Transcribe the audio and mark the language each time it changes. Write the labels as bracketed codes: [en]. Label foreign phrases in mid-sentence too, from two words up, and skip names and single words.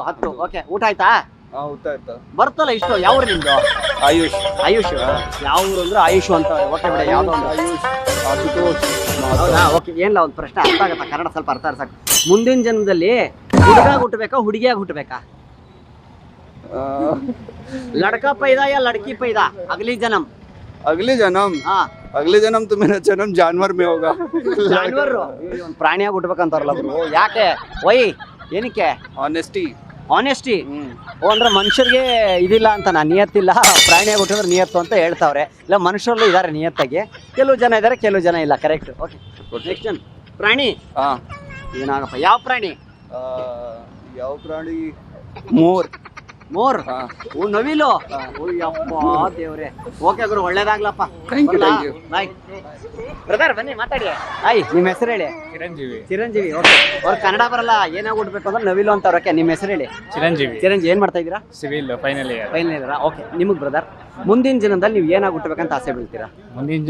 [kn] 10. ಓಕೆ, ಊಟ ಆಯ್ತಾ? ಊಟ ಆಯ್ತಾ? ಬರ್ತಲ್ಲ ಇಷ್ಟು. ಯಾವ ನಿಮ್ದು? ಆಯುಷ್. ಆಯುಷ್. ಯಾವ ಊರು ಅಂದ್ರೆ ಆಯುಷ್ ಅಂತ. ಓಕೆ ಬಿಡ, ಯಾವ್ದೋ ಒಂದು. ಆಯುಷ್, ಆಶುತೋಷ್. ಹೌದಾ? ಓಕೆ, ಏನಿಲ್ಲ, ಒಂದು ಪ್ರಶ್ನೆ ಅರ್ಥ ಆಗತ್ತಾ? ಕನ್ನಡ ಸ್ವಲ್ಪ ಅರ್ಥ ಸಾಕು. ಮುಂದಿನ ಜನ್ಮದಲ್ಲಿ ಹುಡುಗಾಗಿ ಹುಟ್ಟಬೇಕಾ ಹುಡುಗಿಯಾಗಿ ಹುಟ್ಟಬೇಕಾ? [hi] लड़का पैदा या लड़की पैदा? अगली जन्म. अगले जन्म? हाँ, अगले जन्म तो मेरा जन्म जानवर में होगा. [kn] ಜಾನುವಾರು ಪ್ರಾಣಿಯಾಗಿ ಹುಟ್ಟಬೇಕಂತಾರಲ್ಲ ಅವರು. ಯಾಕೆ? ವೈ ಏನಕ್ಕೆ? [hi] ऑनेस्टी. [kn] ಆನೆಸ್ಟಿ. ಅಂದ್ರೆ ಮನುಷ್ಯರಿಗೆ ಇದಿಲ್ಲ ಅಂತ ನಾನು ನಿಯತ್ತಿಲ್ಲ, ಪ್ರಾಣಿಯಾಗಿ ಹುಟ್ಟಿದ್ರೆ ನಿಯತ್ತು ಅಂತ ಹೇಳ್ತಾವ್ರೆ. ಇಲ್ಲ, ಮನುಷ್ಯರಲ್ಲೂ ಇದ್ದಾರೆ ನಿಯತ್ತಾಗಿ. ಕೆಲವು ಜನ ಇದ್ದಾರೆ, ಕೆಲವು ಜನ ಇಲ್ಲ. ಕರೆಕ್ಟ್. ಓಕೆ, [en] next one. [kn] ಪ್ರಾಣಿ. [hi] हाँ. [kn] ಏನಾಗಪ್ಪ? ಯಾವ ಪ್ರಾಣಿ? ಯಾವ ಪ್ರಾಣಿ? ಮೋರ್. ಮೋರ್. [hi] हाँ. [kn] ಓ, ನವಿಲು. ಅಪ್ಪ ದೇವ್ರೆ. ಓಕೆ ಗುರು, ಒಳ್ಳೇದಾಗ್ಲಪ್ಪ. [en] Thank you, thank you. [kn] ಬಾಯ್ ಬ್ರದರ್, ಬನ್ನಿ ಮಾತಾಡಿ. ಹಾಯ್, ನಿಮ್ಮ ಹೆಸರು ಹೇಳಿ. ಚಿರಂಜೀವಿ. ಚಿರಂಜೀವಿ. ಓಕೆ, ಅವ್ರ ಕನ್ನಡ ಬರಲ್ಲ, ಏನಾಗಿ ಹುಡ್ಬೇಕು ಅಂದ್ರೆ ನವಿಲು ಅಂತ. ಓಕೆ, ನಿಮ್ಮ ಹೆಸರು ಹೇಳಿ. ಚಿರಂಜೀವಿ. ಚಿರಂಜೀವಿ. ಏನ್ ಮಾಡ್ತಾ ಇದ್ದೀರಾ? [en] civil final year. [kn] ಫೈನಲ್ ಇದ್ದೀರಾ? ಓಕೆ, ನಿಮಗೆ ಬ್ರದರ್ ಮುಂದಿನ ಜನ್ಮದಲ್ಲಿ ನೀವು ಏನಾಗಿ ಹುಟ್ಟಬೇಕಂತ ಆಸೆ ಬೀಳ್ತೀರಾ? ಮುಂದಿನ